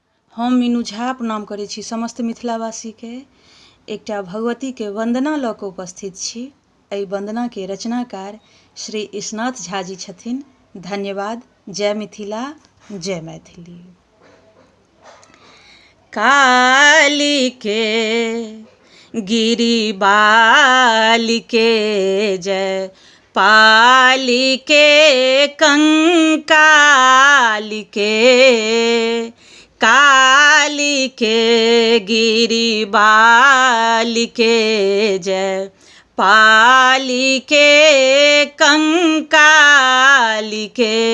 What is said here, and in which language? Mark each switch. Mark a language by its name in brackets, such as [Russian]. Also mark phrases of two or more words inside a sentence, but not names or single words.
[Maithili] हम मीनू झा प्रणाम करै छी समस्त मिथिलावासीके। एकटा भगवतीके वन्दना लऽ कऽ उपस्थित छी। एहि वन्दनाके रचनाकार श्री ईशनाथ झा जी छथिन। धन्यवाद। जय मिथिला, जय मैथिली। कालिके गिरिबालिके जय पालिके कंकालिके, कालिके गिरिबालिके जय पालिके कंकालिके।